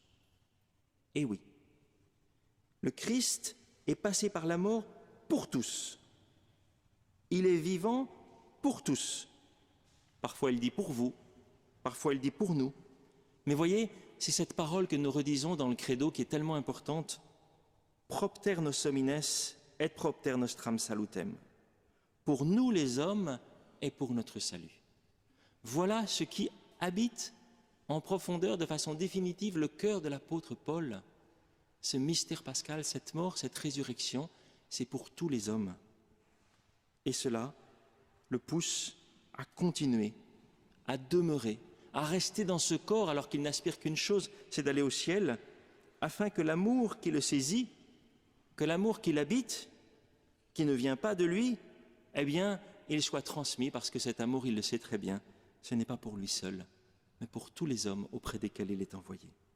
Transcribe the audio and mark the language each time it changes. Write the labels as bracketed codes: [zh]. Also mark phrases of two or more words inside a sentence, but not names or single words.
[fr] Et oui, le Christ est passé par la mort pour tous. Il est vivant pour tous. Parfois il dit pour vous, parfois il dit pour nous. Mais voyez, c'est cette parole que nous redisons dans le credo qui est tellement importante. [la] Propter nos homines et propter nostram salutem. [fr] Pour nous les hommes et pour notre salut. Voilà ce qui habite en profondeur, de façon définitive, le cœur de l'apôtre Paul. Ce mystère pascal, cette mort, cette résurrection, c'est pour tous les hommes. Et cela le pousse à continuer, à demeurer, à rester dans ce corps alors qu'il n'aspire qu'une chose, c'est d'aller au ciel, afin que l'amour qui le saisit, que l'amour qui l'habite, qui ne vient pas de lui, eh bien, il soit transmis, parce que cet amour, il le sait très bien, ce n'est pas pour lui seul, mais pour tous les hommes auprès desquels il est envoyé.